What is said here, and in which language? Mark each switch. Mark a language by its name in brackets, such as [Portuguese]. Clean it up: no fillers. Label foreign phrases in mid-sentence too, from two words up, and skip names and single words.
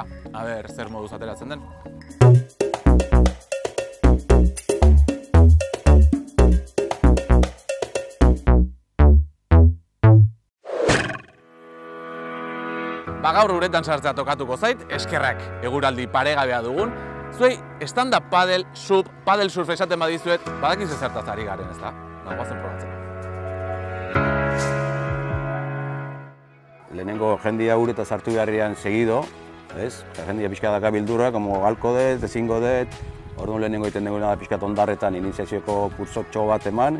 [Basque] A ber, zer moduz ateratzen den. Gaur uretan sartzea tokatuko zait, eskerrak eguraldi paregabea dugun. Zuei, [English] stand-up paddle, paddle surf [Basque] esaten badizuet, badakizu zertaz ari garen, ez da? Goazen probatzen. Lehenengo jendia ureta sartu beharrian segido, ez? Jendia pixka daka bildurra, como galko dut, ezingo dut. Orduan lehenengo egiten dugu da pixka ondarretan iniziazioko kursotxo bat eman.